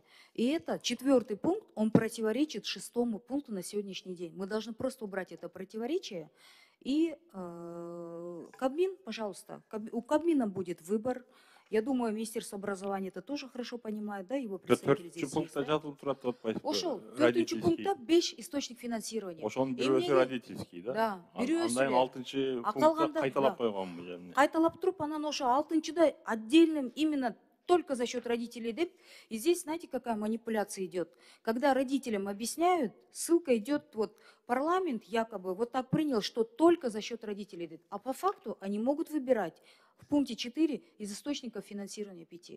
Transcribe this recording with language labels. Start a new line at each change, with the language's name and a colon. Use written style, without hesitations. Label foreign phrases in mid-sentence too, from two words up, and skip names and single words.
Russian: И это 4-й пункт, он противоречит 6-му пункту на сегодняшний день. Мы должны просто убрать это противоречие. И Кабмин, пожалуйста, у Кабмина будет выбор. Я думаю, Министерство образования это тоже хорошо понимает, да, его представители здесь есть.
Kyrgyz: Ошол 4-чү пунктта
Russian: 5 источник финансирования.
Kyrgyz: Ошонун бирөөсү
Russian: родительский, да? Да,
Kyrgyz: бирөөсү. Андан 6-чы пунктта кайталап койгонмун. Кайталап туруп, анан ошо 6-чыда
Russian: отдельным именно только за счет родителей
Kyrgyz: деп.
Russian: И здесь, знаете, какая манипуляция идет? Когда родителям объясняют, ссылка идет, вот парламент якобы вот так принял, что только за счет родителей деп. А по факту они могут выбирать в пункте 4 из источников финансирования 5.